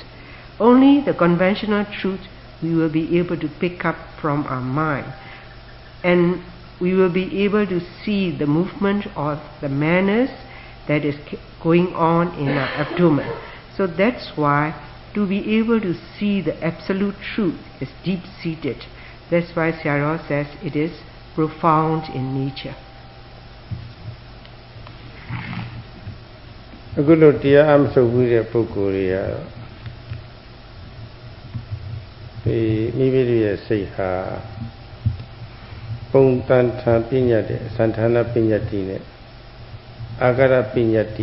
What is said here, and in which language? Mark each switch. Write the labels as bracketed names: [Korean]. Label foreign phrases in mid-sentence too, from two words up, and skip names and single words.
[English] Only the conventional truth we will be able to pick up from our mind, and we will be able to see the movement or the manners that is going on in our abdomen. So that's why to be able to see the absolute truth is deep-seated. That's why Sierra says it is profound in nature. [Burmese] အခုလိုတရားအမှတ်ထုတ်ပြီးတဲ့ပုဂ္ဂိုလ်တွေကတော့မိမိတို့ရဲ့စိတ်ဟာပုံတန်ထံပညာတဲ့သံဌာနပညာတိနဲ့အာဂရပညာတိ